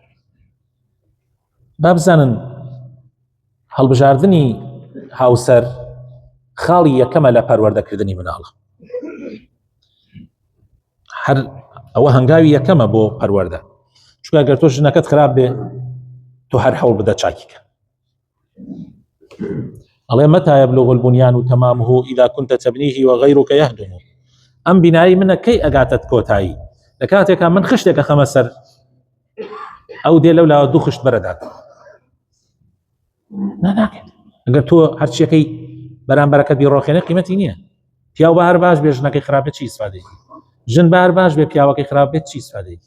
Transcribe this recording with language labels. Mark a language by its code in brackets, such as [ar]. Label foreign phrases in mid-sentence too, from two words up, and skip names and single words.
[ckb] با بزانن هەڵبژاردننی هاوسەر خاڵی یەکەمە لە پەروەردەکردنی مناڵە. هەر ئەوە هەنگاوی یەکەمە بۆ پەروەردە، چونکە ئەگەر تۆ ژنەکەت خراپ بێ تۆ هەر هەوڵ بدە چاکیکە. [ar] ئەڵێ متى يبلغ البنيان تمامه إذا كنت تبنيه وغيرك يهدمه. [ckb] ئەم بینایی منە کەی ئەگاتت کۆتایی؟ لە کاتێکا من خشتێکە خەمە سەر ئەو دێ لەولا دوو خشت بەرەدات. ناکێت. ئەگەر تۆ هەرچیەکەی بەرامبەرەکەت بیڕۆخێنێ قیمەتی نییە. پیاو بە هەر باش بێ ژنەکەی خراپ بێت چی ئیسفادەیەکی؟ ژن بە هەر باش بێ پیاوەکەی خراپ بێت چی ئیسفادەیەکی؟